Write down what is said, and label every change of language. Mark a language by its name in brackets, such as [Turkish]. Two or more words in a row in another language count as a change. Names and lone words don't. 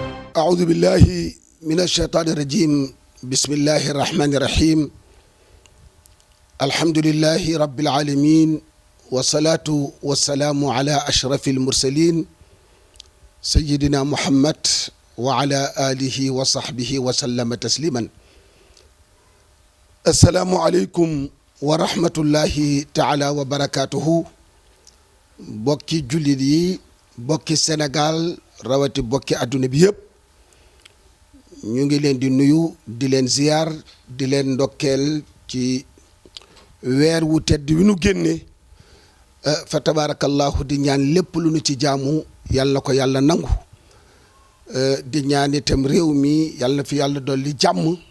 [Arabic] أعوذ بالله من الشيطان الرجيم بسم الله الرحمن الرحيم الحمد لله رب العالمين والصلاة والسلام على أشرف المرسلين سيدنا محمد وعلى آله وصحبه وسلم تسليما السلام عليكم ورحمة الله تعالى وبركاته [Wolof] بوكي جوليدي بوكي سنغال rawati bokki àdduna bi yëpp ñu ngi leen di nuyu di leen ziyaar di leen ndokkeel ci weer wu tedd wi nu génne fa tabarakallahu di ñaan lépp lu nu ci jaamu yàlla ko yàlla nangu di ñaan itam réew mi yàlla fi yàlla dolli jàmm